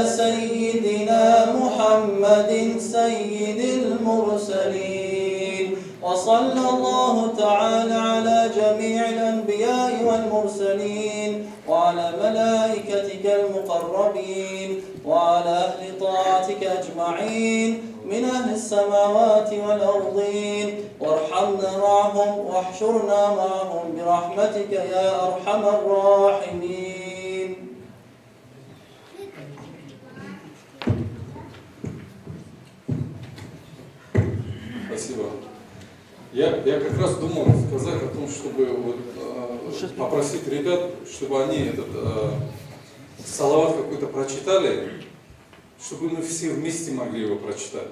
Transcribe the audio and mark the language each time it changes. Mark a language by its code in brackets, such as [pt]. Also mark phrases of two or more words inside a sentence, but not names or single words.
[ar] سيدنا محمد سيد المرسلين وصلى الله تعالى على جميع الأنبياء والمرسلين وعلى ملائكتك المقربين وعلى أهل طاعتك أجمعين من أهل السماوات والأرضين وارحمنا معهم واحشرنا معهم برحمتك يا أرحم الراحمين. [ru] Спасибо. Я как раз думал сказать о том, чтобы вот, попросить ребят, чтобы они этот салават какой-то прочитали, чтобы мы все вместе могли его прочитать.